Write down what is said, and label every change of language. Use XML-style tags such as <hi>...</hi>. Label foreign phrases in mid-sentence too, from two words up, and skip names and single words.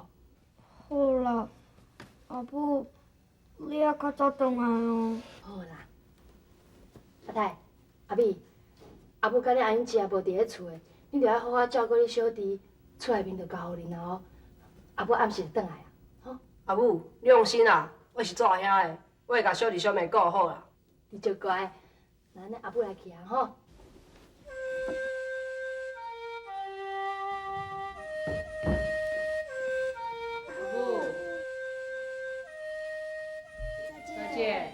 <nan>好啦，阿母，你也较早转来哦。好啦，阿泰、阿美，阿母甲你阿英姐也无伫咧厝的，你着要好好照顾你小弟，厝内面着交互恁哦。阿母暗时就转来啊，吼，阿母，你放心啦，我是做阿兄的，我会甲小弟小妹顾好啦。你就乖，那安尼阿母来去啊，吼。阿母， 姐，</nan>